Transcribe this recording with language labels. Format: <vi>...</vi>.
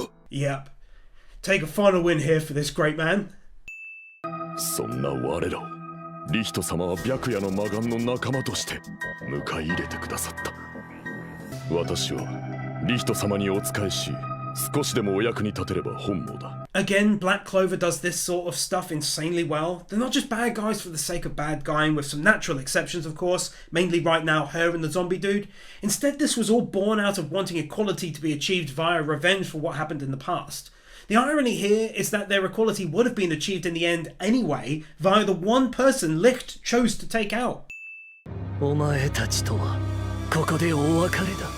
<en>Yep. Take a final win here for this great man.</en> <ja>そんな我らをリヒト様は白夜の魔眼の仲間として迎え入れてくださった。私はリヒト様にお仕えし、少しでもお役に立てれば本望だ。</ja> <en>Again, Black Clover does this sort of stuff insanely well. They're not just bad guys for the sake of bad guying, with some natural exceptions of course, mainly right now her and the zombie dude. Instead, this was all born out of wanting equality to be achieved via revenge for what happened in the past. The irony here is that their equality would have been achieved in the end anyway, via the one person Licht chose to take out.</en> <ja>お前たちとはここでお別れだ。</ja>